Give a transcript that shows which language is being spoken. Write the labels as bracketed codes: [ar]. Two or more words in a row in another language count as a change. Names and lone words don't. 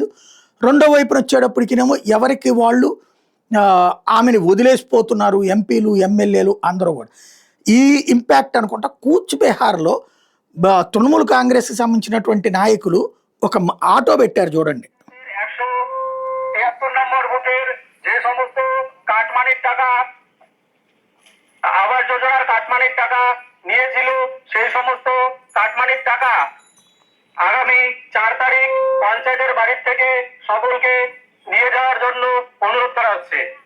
[te] రెండో వైపున వచ్చేటప్పటికినేమో ఎవరికి వాళ్ళు ఆమెను వదిలేసిపోతున్నారు. ఎంపీలు, ఎమ్మెల్యేలు అందరూ కూడా. ఈ ఇంపాక్ట్ అనుకుంటా కూచ్ బెహార్లో తృణమూల్ కాంగ్రెస్కి సంబంధించినటువంటి నాయకులు ఒక ఆటో పెట్టారు చూడండి. [bn] আবাস যোজনার কাটমানির টাকা নিয়েছিল সেই সমস্ত কাটমানির টাকা আগামী 4 তারিখ পঞ্চায়েতের বাড়ির থেকে সকলকে নিয়ে যাওয়ার জন্য অনুরোধ করা হচ্ছে।